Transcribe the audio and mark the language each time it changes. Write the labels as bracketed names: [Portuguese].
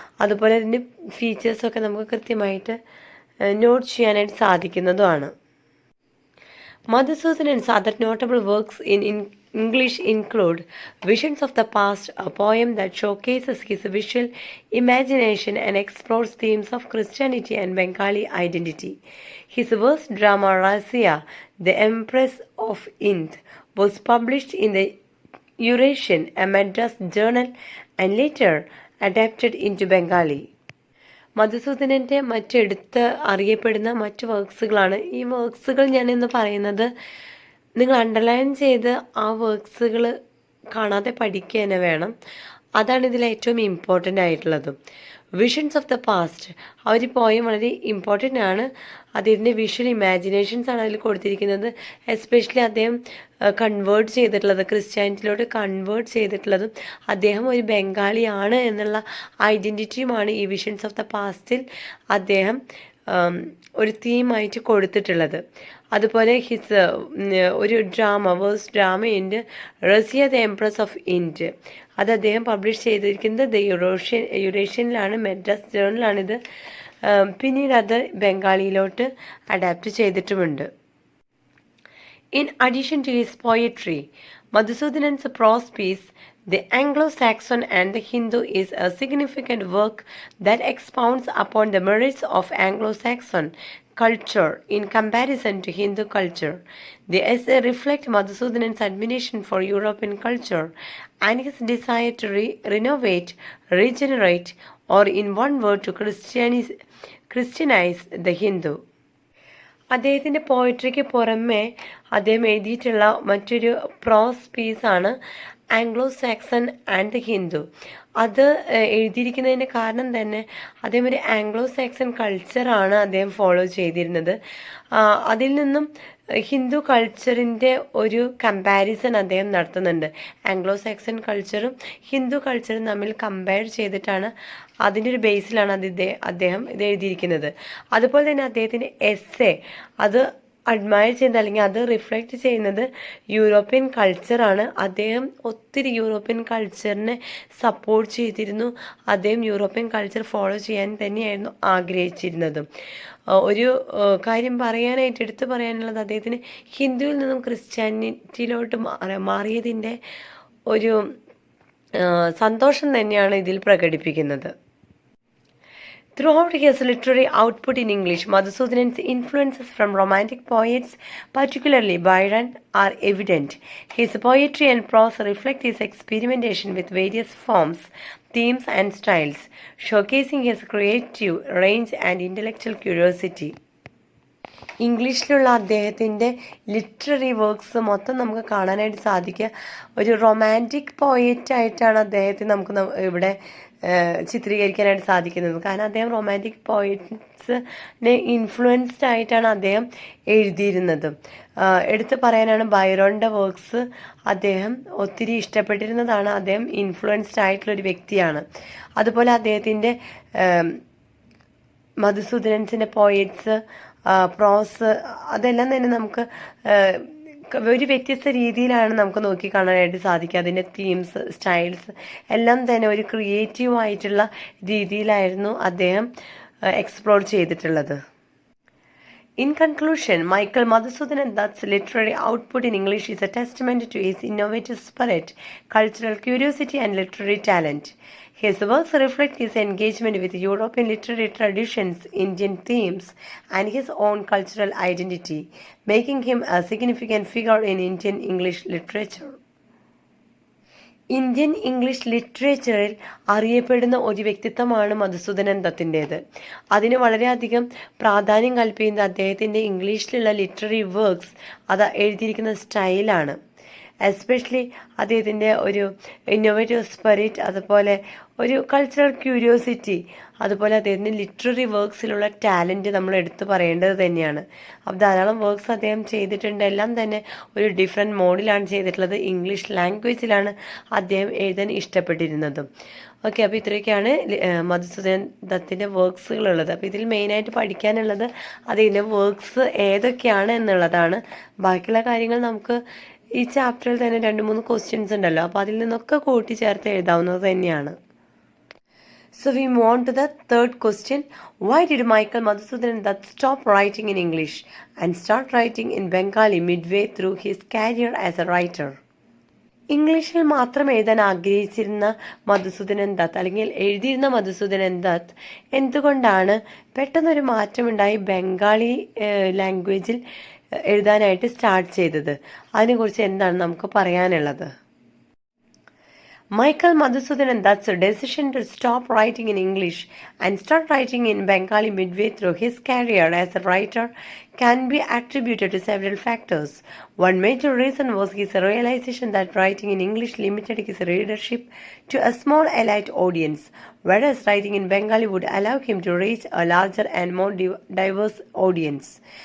[Malayalam] അതുപോലെ അതിൻ്റെ ഫീച്ചേഴ്സൊക്കെ നമുക്ക് കൃത്യമായിട്ട് നോട്ട് ചെയ്യാനായിട്ട് സാധിക്കുന്നതുമാണ്. [English] Madhusudanan's other notable works in English include Visions of the Past, a poem that showcases his visual imagination and explores themes of Christianity and Bengali identity. His verse drama Razia, The Empress of Ind, was published in the Eurasian, a Madras journal, and later adapted into Bengali. [Malayalam] മധുസൂദനൻ്റെ മറ്റെടുത്ത് അറിയപ്പെടുന്ന മറ്റു വർക്ക്സുകളാണ് ഈ വർക്ക്സുകൾ. ഞാനിന്ന് പറയുന്നത് നിങ്ങൾ underline ചെയ്ത് ആ വർക്ക്സുകൾ കാണാതെ പഠിക്കുക തന്നെ വേണം. അതാണ് ഇതിൽ ഏറ്റവും ഇമ്പോർട്ടൻ്റ് ആയിട്ടുള്ളതും. വിഷൻസ് ഓഫ് ദ പാസ്റ്റ്, ആ ഒരു പോയം വളരെ ഇമ്പോർട്ടൻ്റ് ആണ്. അദ്ദേഹത്തിൻ്റെ വിഷ്വൽ ഇമാജിനേഷൻസ് ആണ് അതിൽ കൊടുത്തിരിക്കുന്നത്. എസ്പെഷ്യലി അദ്ദേഹം കൺവേർട്ട് ചെയ്തിട്ടുള്ളത്, ക്രിസ്ത്യാനിറ്റിയിലോട്ട് കൺവേർട്ട് ചെയ്തിട്ടുള്ളതും അദ്ദേഹം ഒരു ബംഗാളിയാണ് എന്നുള്ള ഐഡൻറ്റിറ്റിയുമാണ് ഈ വിഷൻസ് ഓഫ് ദ പാസ്റ്റിൽ അദ്ദേഹം ഒരു തീമായിട്ട് കൊടുത്തിട്ടുള്ളത്. അതുപോലെ ഒരു verse ഡ്രാമയുണ്ട്, Raziya the empress of India. അത് അദ്ദേഹം പബ്ലിഷ് ചെയ്തിരിക്കുന്നത് യുറേഷ്യനിലാണ്, മെഡ്രാസ് ജേർണലാണിത്. പിന്നീട് അത് ബംഗാളിയിലോട്ട് adapt ചെയ്തിട്ടുമുണ്ട്. [English] In addition to his poetry, Madhusudanan's prose piece, The Anglo-Saxon and the Hindu, is a significant work that expounds upon the merits of Anglo-Saxon culture in comparison to Hindu culture. The essay reflects Madhusudanan's admiration for European culture and his desire to renovate, regenerate, or in one word, to Christianize the Hindu. [Malayalam] അദ്ദേഹത്തിൻ്റെ പോയിട്രിക്ക് പുറമെ അദ്ദേഹം എഴുതിയിട്ടുള്ള മറ്റൊരു പ്രോസ് പീസാണ് Anglo Saxon and the Hindu. അത് എഴുതിയിരിക്കുന്നതിൻ്റെ കാരണം തന്നെ അദ്ദേഹം ഒരു ആംഗ്ലോ സാക്സൺ കൾച്ചറാണ് അദ്ദേഹം ഫോളോ ചെയ്തിരുന്നത്. അതിൽ നിന്നും ഹിന്ദു കൾച്ചറിൻ്റെ ഒരു കമ്പാരിസൺ അദ്ദേഹം നടത്തുന്നുണ്ട്. ആംഗ്ലോ സാക്സൺ കൾച്ചറും ഹിന്ദു കൾച്ചറും തമ്മിൽ കമ്പയർ ചെയ്തിട്ടാണ്, അതിൻ്റെ ഒരു ബേസിലാണ് അദ്ദേഹം ഇത് എഴുതിയിരിക്കുന്നത്. അതുപോലെ തന്നെ അദ്ദേഹത്തിൻ്റെ എസ്സേ അത് അഡ്മയർ ചെയ്യുന്നത് അല്ലെങ്കിൽ അത് റിഫ്ലക്റ്റ് ചെയ്യുന്നത് യൂറോപ്യൻ കൾച്ചറാണ്. അദ്ദേഹം ഒത്തിരി യൂറോപ്യൻ കൾച്ചറിനെ സപ്പോർട്ട് ചെയ്തിരുന്നു. അദ്ദേഹം യൂറോപ്യൻ കൾച്ചർ ഫോളോ ചെയ്യാൻ തന്നെയായിരുന്നു ആഗ്രഹിച്ചിരുന്നത്. ഒരു കാര്യം പറയാനായിട്ട് എടുത്തു പറയാനുള്ളത്, അദ്ദേഹത്തിന് ഹിന്ദുവിൽ നിന്നും ക്രിസ്ത്യാനിറ്റിയിലോട്ട് മാറിയതിൻ്റെ ഒരു സന്തോഷം തന്നെയാണ് ഇതിൽ പ്രകടിപ്പിക്കുന്നത്. [English] Throughout his literary output in English, Madhusudanan's influences from Romantic poets, particularly Byron, are evident. His poetry and prose reflect his experimentation with various forms, themes, and styles, showcasing his creative range and intellectual curiosity. [Malayalam] ഇംഗ്ലീഷിലുള്ള അദ്ദേഹത്തിൻ്റെ literary works മൊത്തം നമുക്ക് കാണാനായിട്ട് സാധിക്കുക. ഒരു romantic പോയറ്റായിട്ടാണ് അദ്ദേഹത്തെ നമുക്ക് ഇവിടെ ചിത്രീകരിക്കാനായിട്ട് സാധിക്കുന്നത്. കാരണം അദ്ദേഹം റൊമാൻറ്റിക് പോയറ്റ്സിനെ ഇൻഫ്ലുവൻസ്ഡ് ആയിട്ടാണ് അദ്ദേഹം എഴുതിയിരുന്നത്. എടുത്തു പറയാനാണ് ബൈറോണിൻ്റെ വർക്ക്സ് അദ്ദേഹം ഒത്തിരി ഇഷ്ടപ്പെട്ടിരുന്നതാണ്. അദ്ദേഹം ഇൻഫ്ലുവൻസ്ഡ് ആയിട്ടുള്ളൊരു വ്യക്തിയാണ്. അതുപോലെ അദ്ദേഹത്തിൻ്റെ മധുസൂദനൻസിൻ്റെ പോയറ്റ്സ്, പ്രോസ്, അതെല്ലാം തന്നെ നമുക്ക് ഒരു വ്യത്യസ്ത രീതിയിലാണ് നമുക്ക് നോക്കി കാണാനായിട്ട് സാധിക്കുക. അതിൻ്റെ തീംസ്, സ്റ്റൈൽസ് എല്ലാം തന്നെ ഒരു ക്രിയേറ്റീവ് ആയിട്ടുള്ള രീതിയിലായിരുന്നു അദ്ദേഹം എക്സ്പ്ലോർ ചെയ്തിട്ടുള്ളത്. [English] In conclusion, Michael Madhusudanan Dutt's literary output in English is a testament to his innovative spirit, cultural curiosity, and literary talent. His works reflect his engagement with European literary traditions, Indian themes, and his own cultural identity, making him a significant figure in Indian English literature. [Malayalam] Indian English ലിറ്ററേച്ചറിൽ അറിയപ്പെടുന്ന ഒരു വ്യക്തിത്വമാണ് മധുസൂദനൻ ദത്തിൻ്റേത്. അതിന് വളരെയധികം പ്രാധാന്യം കൽപ്പിക്കുന്ന അദ്ദേഹത്തിൻ്റെ ഇംഗ്ലീഷിലുള്ള literary works, അത് എഴുതിയിരിക്കുന്ന സ്റ്റൈലാണ്. എസ്പെഷ്യലി അദ്ദേഹത്തിൻ്റെ ഒരു ഇന്നോവേറ്റീവ് സ്പിരിറ്റ്, അതുപോലെ ഒരു കൾച്ചറൽ ക്യൂരിയോസിറ്റി, അതുപോലെ അദ്ദേഹത്തിൻ്റെ ലിറ്റററി വർക്ക്സിലുള്ള ടാലൻറ്റ് നമ്മൾ എടുത്തു പറയേണ്ടത് തന്നെയാണ്. അപ്പോൾ ധാരാളം വർക്ക്സ് അദ്ദേഹം ചെയ്തിട്ടുണ്ട്. എല്ലാം തന്നെ ഒരു ഡിഫറെൻറ്റ് മോഡിലാണ് ചെയ്തിട്ടുള്ളത്. ഇംഗ്ലീഷ് ലാംഗ്വേജിലാണ് അദ്ദേഹം എഴുതാൻ ഇഷ്ടപ്പെട്ടിരുന്നതും. ഓക്കെ, അപ്പോൾ ഇത്രയൊക്കെയാണ് മധുസൂദനൻ ദത്തിൻ്റെ വർക്ക്സുകളുള്ളത്. അപ്പോൾ ഇതിൽ മെയിനായിട്ട് പഠിക്കാനുള്ളത് അതിൻ്റെ വർക്ക്സ് ഏതൊക്കെയാണ് എന്നുള്ളതാണ്. ബാക്കിയുള്ള കാര്യങ്ങൾ നമുക്ക് ഈ ചാപ്റ്ററിൽ തന്നെ 2-3 ക്വസ്റ്റ്യൻസ് ഉണ്ടല്ലോ, അപ്പോൾ അതിൽ നിന്നൊക്കെ കൂട്ടിച്ചേർത്ത് എഴുതാവുന്നത് തന്നെയാണ്. [English] So we move on to the third question. Why did Michael Madhusudanan Dutt stop writing in English and start writing in Bengali midway through his career as a writer? [Malayalam] ഇംഗ്ലീഷിൽ മാത്രം എഴുതാൻ ആഗ്രഹിച്ചിരുന്ന മധുസൂദനൻ ദത്ത്, അല്ലെങ്കിൽ എഴുതിയിരുന്ന മധുസൂദനൻ ദത്ത് എന്തുകൊണ്ടാണ് പെട്ടെന്നൊരു മാറ്റമുണ്ടായി ബംഗാളി ലാംഗ്വേജിൽ എഴുതാനായിട്ട് സ്റ്റാർട്ട് ചെയ്തത്? അതിനെക്കുറിച്ച് എന്താണ് നമുക്ക് പറയാനുള്ളത്? [English] Michael Madhusudanan Dutt's decision to stop writing in English and start writing in Bengali midway through his career as a writer can be attributed to several factors. One major reason was his realization that writing in English limited his readership to a small elite audience, whereas writing in Bengali would allow him to reach a larger and more diverse audience.